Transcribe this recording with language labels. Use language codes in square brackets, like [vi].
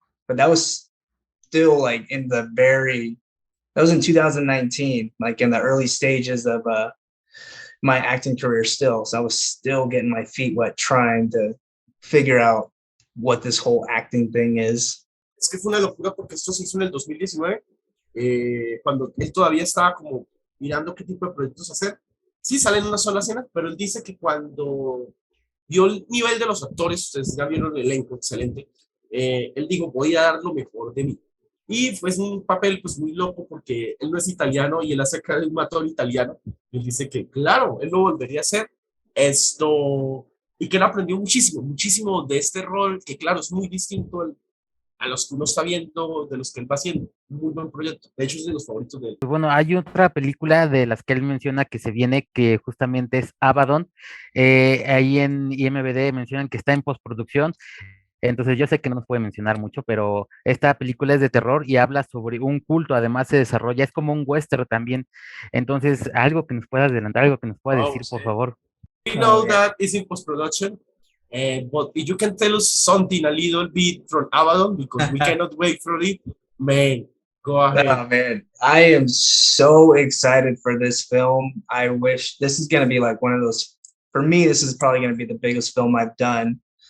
[en] But that was still like that was in 2019, like in the early stages of my acting career still. So I was still getting my feet wet trying to figure out what this whole acting thing is. [es] Es que fue una locura porque esto se hizo en el 2019, cuando él todavía estaba como mirando qué tipo de proyectos hacer. Sí, sale en una sola escena, pero él dice que cuando vio el nivel de los actores, ustedes ya vieron el elenco, excelente, él dijo, voy a dar lo mejor de mí. Y fue un papel pues muy loco porque él no es italiano y él hace cara de un matón italiano. Y él dice que claro, él lo volvería a hacer esto y que él aprendió muchísimo, muchísimo de este rol que claro, es muy distinto a los que uno está viendo, de los que él va haciendo. Un muy buen proyecto. De hecho, es de los favoritos de él. Pues bueno, hay otra película de las que él menciona que se viene, que justamente es Abaddon. Ahí en IMDb mencionan que está en postproducción. Entonces yo sé que no nos puede mencionar mucho, pero esta película es de terror y habla sobre un culto, además se desarrolla, es como un western también. Entonces, algo que nos pueda adelantar, algo que nos pueda [en] Wow, [es] decir, sí. por favor. [en] We Oh, know yeah. that it's in post-production, but if you can tell us something a little bit from Abaddon, because we cannot wait for it, man, go ahead. Oh man, I am so excited for this film. I wish this is going to be like one of those, for me, this is probably going to be the biggest film I've done.